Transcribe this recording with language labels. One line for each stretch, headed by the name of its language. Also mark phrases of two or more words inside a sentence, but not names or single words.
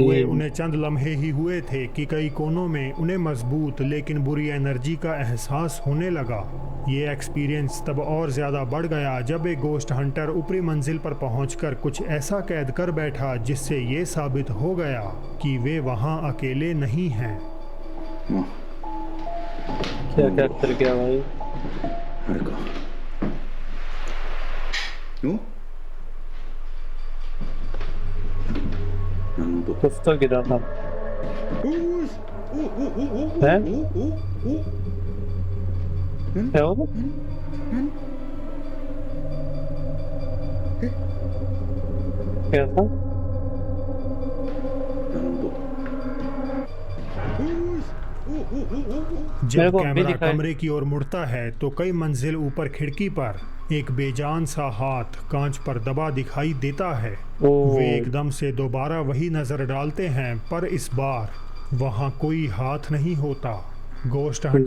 Hindi: हुए उन्हें चंद लम्हे ही हुए थे कि कई कोनों में उन्हें मजबूत लेकिन बुरी एनर्जी का एहसास होने लगा। ये एक्सपीरियंस तब और ज़्यादा बढ़ गया जब एक
English: ghost hunter
Hindi: ऊपरी मंजिल पर पहुंचकर कुछ ऐसा कैद कर बैठा जिससे ये साबित हो गया कि वे वहां अकेले नहीं हैं। क्या क्या कर गया भाई?
Japanese: あれかお何の音
Hindi: कुछ तो गिरा था। おーしおおおおお हैं? おおお क्या हुआ? क्या था?
Japanese: 何の音おーしおおおおお
Hindi: जब मेरे को अभी कैमरा दिखाई- कमरे की ओर मुड़ता है तो कई मंजिल ऊपर खिड़की पर एक बेजान सा हाथ कांच पर दबा दिखाई देता है। ओह। वे एकदम से दोबारा वही नजर डालते हैं, पर इस बार वहां कोई हाथ नहीं होता।
English: ghost hunter